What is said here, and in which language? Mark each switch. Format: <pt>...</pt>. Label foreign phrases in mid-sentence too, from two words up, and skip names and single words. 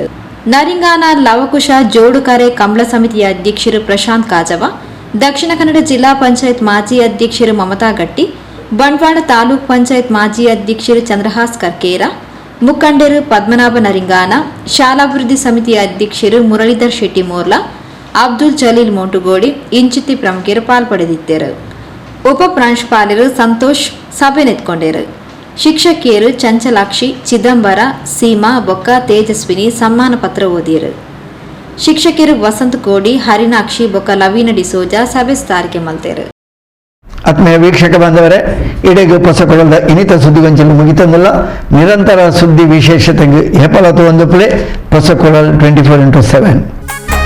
<tcy>ನರಿಂಗಾನ ಲವಕುಶ ಜೋಡುಕರೆ ಕಂಬಳ ಸಮಿತಿಯ ಅಧ್ಯಕ್ಷರು ಪ್ರಶಾಂತ್ ಕಾಜವ, ದಕ್ಷಿಣ ಕನ್ನಡ ಜಿಲ್ಲಾ ಪಂಚಾಯತ್ ಮಾಜಿ ಅಧ್ಯಕ್ಷರು ಮಮತಾ ಗಟ್ಟಿ, ಬಂಟ್ವಾಳ ತಾಲೂಕ್ ಪಂಚಾಯತ್ ಮಾಜಿ ಅಧ್ಯಕ್ಷರು ಚಂದ್ರಹಾಸ್ ಕರ್ಕೇರ, ಮುಖಂಡರು ಪದ್ಮನಾಭ ನರಿಂಗಾನ, ಶಾಲಾಭಿವೃದ್ಧಿ ಸಮಿತಿಯ ಅಧ್ಯಕ್ಷರು ಮುರಳೀಧರ್ ಶೆಟ್ಟಿ ಮೋರ್ಲಾ, ಅಬ್ದುಲ್ ಜಲೀಲ್ ಮೋಟುಗೋಡಿ ಇಂಚಿತಿ ಪ್ರಮುಖರು ಪಾಲ್ಪಡೆದಿದ್ದರು. ಉಪ ಪ್ರಾಂಶುಪಾಲರು ಸಂತೋಷ್ ಸಭೆ ನೆತ್ಕೊಂಡರು. ಶಿಕ್ಷಕಿಯರು ಚಂಚಲಾಕ್ಷಿ, ಚಿದಂಬರ, ಸೀಮಾ ಬೊಕ್ಕ ತೇಜಸ್ವಿನಿ ಸಮ್ಮಾನ ಪತ್ರ ಓದಿಯರು. ಶಿಕ್ಷಕರು ವಸಂತ ಕೋಡಿ, ಹರಿನಾಕ್ಷಿ ಬೊಕ್ಕ ಲವೀನ ಡಿಸೋಜಾ ಸಭೆ ಸ್ಥಾರಿಕೆ ಮಲ್ತೇರು. ಆತ್ಮೀಯ ವೀಕ್ಷಕ ಬಾಂಧವರೇ, ಇಡೆಗೆ ಪೊಸಕೊಳದ ಇನಿತ ಸುದ್ದಿಗೊಂಚಲು ಮುಗಿತಂದಿಲ್ಲ. ನಿರಂತರ ಸುದ್ದಿ ವಿಶೇಷತೆಗೆ ಹೆಪಲತು ಒಂದು ಪ್ಲೇ ಪೊಸಕೊಳಲ್ 24x7.</tcy>